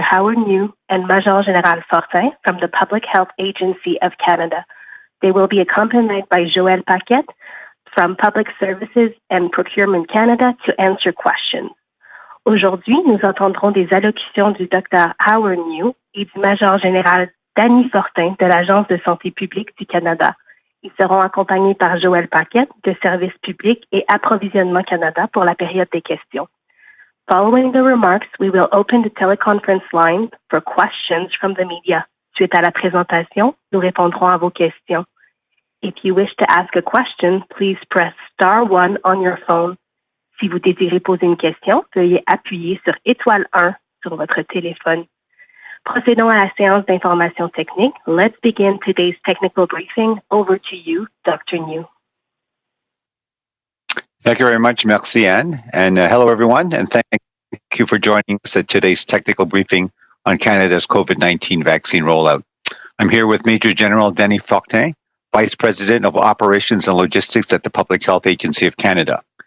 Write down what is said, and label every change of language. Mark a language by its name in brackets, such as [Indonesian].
[English] Howard New and Maj Gen Fortin from the Public Health Agency of Canada. They will be accompanied by Joël Paquette from Public Services and Procurement Canada to answer questions. [French] Aujourd'hui, nous entendrons des allocutions du Dr. Howard New et du Major général Dany Fortin de l'Agence de santé publique du Canada. Ils seront accompagnés par Joël Paquette de Services publics et Approvisionnement Canada pour la période des questions. [English] Following the remarks, we will open the teleconference line for questions from the media. [French] Suite à la présentation, nous répondrons à vos questions. [English] If you wish to ask a question, please press star 1 on your phone. [French] Si vous désirez poser une question, veuillez appuyer sur étoile 1 sur votre téléphone. Procédons à la séance d'information technique. [English] Let's begin today's technical briefing. Over to you, Dr. New. Thank you very much, merci Anne, and hello everyone, and thank you for joining us at today's technical briefing on Canada's COVID-19 vaccine rollout. I'm here with Major General Dany Fortin, Vice President of Operations and Logistics at the Public Health Agency of Canada.